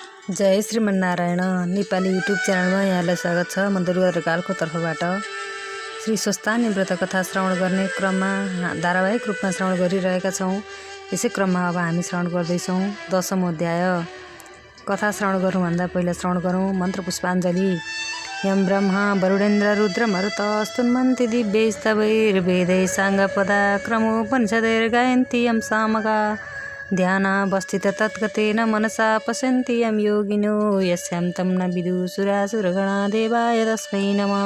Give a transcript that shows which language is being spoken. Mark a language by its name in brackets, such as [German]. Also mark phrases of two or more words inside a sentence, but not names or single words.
[Nepali] जय श्रीमन्नारायण नेपाली युट्युब च्यानलमा यहाँलाई स्वागत छ। म दुर्गा ढकालको तर्फबाट श्री स्वस्थानी व्रत कथा श्रवण गर्ने क्रममा धारावाहिक रूपमा श्रवण गरिरहेका छौँ। यसै क्रममा अब हामी श्रवण गर्दैछौँ 10औं अध्याय। कथा श्रवण गर्नुभन्दा पहिला श्रवण गरौँ मन्त्र पुष्पाञ्जली। [Sanskrit] यम ब्रह्मा वरुणेन्द्र रुद्र मरुत स्तुन्वन्ति दिव्यैस्तवैर्वेदैः साङ्गपदा क्रमोपनिषदैर्गायन्ति यं सामगा ध्यानावस्थित तद्गतेन मनसा पश्यन्ति यं योगिनो यस्यां तं न विदुषुरासुरगणा देवाय तस्मै नमः।